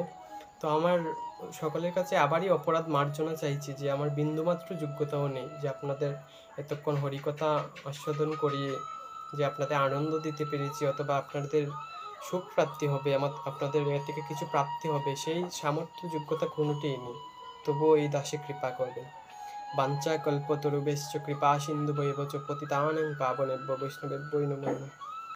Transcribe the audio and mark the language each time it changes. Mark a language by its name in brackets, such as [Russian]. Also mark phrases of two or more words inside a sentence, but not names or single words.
[Bangla] তো আমার সকলের কাছে আবারই অপরাধ মার্জনা চাইছি যে আমার বিন্দুমাত্র যোগ্যতাও নেই যে আপনাদের এতক্ষণ হরিকথা আস্বাদন করিয়ে যে আপনাদের আনন্দ দিতে পেরেছি, অথবা আপনাদের সুখ প্রাপ্তি হবে, আপনাদের এর থেকে কিছু প্রাপ্তি হবে, সেই সামর্থ্য যোগ্যতা কোনোটিই নেই। তবুও এই দাসে কৃপা করবেন। [Sanskrit] বাঞ্ছা কল্পতরুভ্যশ্চ কৃপা সিন্ধুভ্যেব চ পতিতানাং পাবনেভ্যো বৈষ্ণবেভ্যো নমো নমঃ।